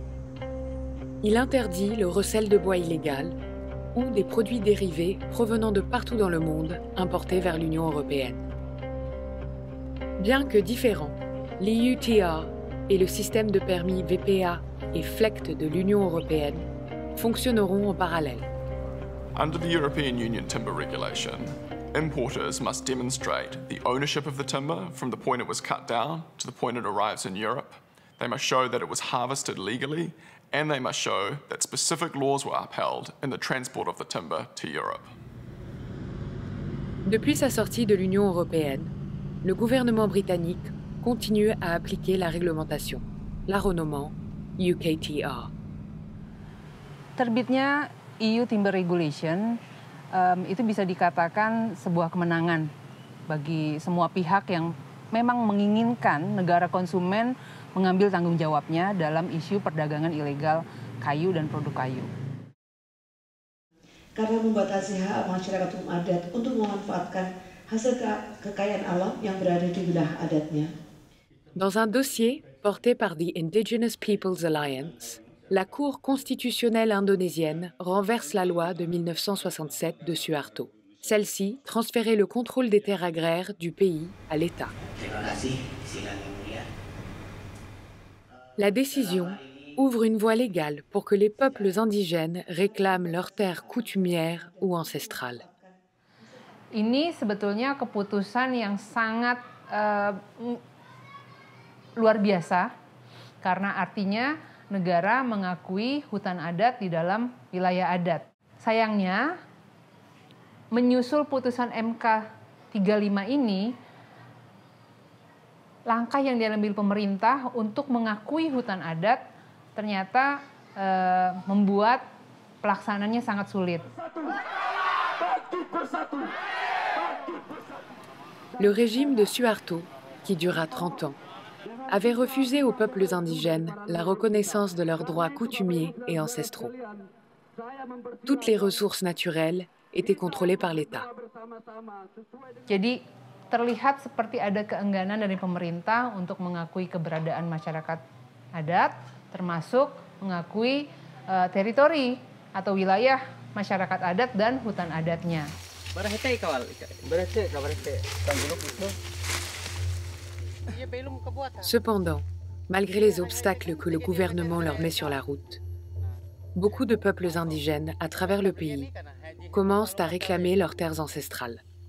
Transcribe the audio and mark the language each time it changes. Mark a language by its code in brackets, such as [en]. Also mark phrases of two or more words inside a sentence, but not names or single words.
[fr] Il interdit le recel de bois illégal ou des produits dérivés provenant de partout dans le monde importés vers l'Union européenne. Bien que différents, l'EUTR et le système de permis VPA et FLECT de l'Union européenne fonctionneront en parallèle. [en] Under the European Union timber regulation, importers must demonstrate the ownership of the timber from the point it was cut down to the point it arrives in Europe. They must show that it was harvested legally, and they must show that specific laws were upheld in the transport of the timber to Europe. [fr] Depuis sa sortie de l'Union européenne, le gouvernement britannique continue à appliquer la réglementation, la renommant UKTR. [id] Terbitnya EU Timber Regulation itu bisa dikatakan sebuah kemenangan bagi semua pihak yang memang menginginkan negara konsumen mengambil tanggung jawabnya dalam isu perdagangan ilegal kayu dan produk kayu. Karena membatasi hak masyarakat hukum adat untuk memanfaatkan hasil kekayaan alam yang berada di wilayah adatnya. [fr] Dans un dossier porté par the Indigenous Peoples Alliance, la Cour constitutionnelle indonésienne renverse la loi de 1967 de Suharto. Celle-ci transférait le contrôle des terres agraires du pays à l'État. La décision ouvre une voie légale pour que les peuples indigènes réclament leurs terres coutumières ou ancestrales. [id] Ini sebetulnya keputusan yang sangat luar biasa karena artinya negara mengakui hutan adat di dalam wilayah adat. Sayangnya, menyusul putusan MK 35 ini, langkah yang diambil pemerintah untuk mengakui hutan adat ternyata membuat pelaksanaannya sangat sulit. [fr] Le régime de Suharto, qui dura 30 ans, avait refusé aux peuples indigènes la reconnaissance de leurs droits coutumiers et ancestraux. Toutes les ressources naturelles étaient contrôlées par l'État. [id] Jadi terlihat seperti ada keengganan dari pemerintah untuk mengakui keberadaan masyarakat adat, termasuk mengakui teritori atau wilayah masyarakat adat dan hutan adatnya. [fr] Cependant, malgré les obstacles que le gouvernement leur met sur la route, beaucoup de peuples indigènes à travers le pays commencent à réclamer leurs terres ancestrales.